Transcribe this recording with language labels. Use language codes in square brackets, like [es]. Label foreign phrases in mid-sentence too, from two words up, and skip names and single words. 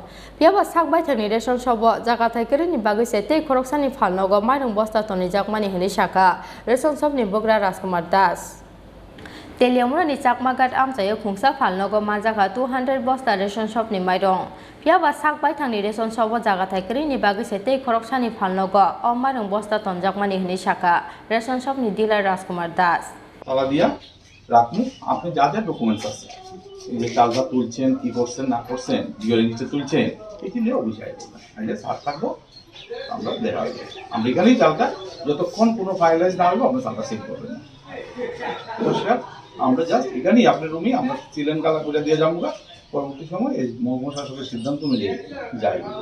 [trp] Piaba sakbai thani Ration shop jaga thaikere ni bagui sete Khorang ni Phalnogo Mairung Bosta toni jakmani hini shaka Ration shop ni Bogra Rajkumar Das. Teliamurani Chakmaghat Amchaio Khongsa Phalnogo Manjakha 200 Bosta Ration shop ni Mairung. Piaba sakbai thani Ration shop jaga thaikere ni bagui sete Khorang ni Phalnogo o Mairung Bosta ton jakmani hini shaka Ration shop ni dealer Rajkumar Das. [bn] তালা দিয়া রাখুন আপনি যা যা ডকুমেন্টস আছে এই যে চালটা তুলছেন কি করছেন না করছেন জিওর নিচে তুলছেন এটি নিয়ে অভিযোগ করবেন আমি সাথ থাকবো আমরা দেখা হবে আমরা এখানেই চালটা যতক্ষণ কোনো ফাইনালাইজ না হলো আপনি চালটা সিল করবেন নমস্কার আমরা জাস্ট এখানেই আপনার রুমে আমরা সিলেন কালা করে দিয়ে যাবো পরবর্তী সময় এই মহকুমা শাসকের সিদ্ধান্ত অনুযায়ী যাই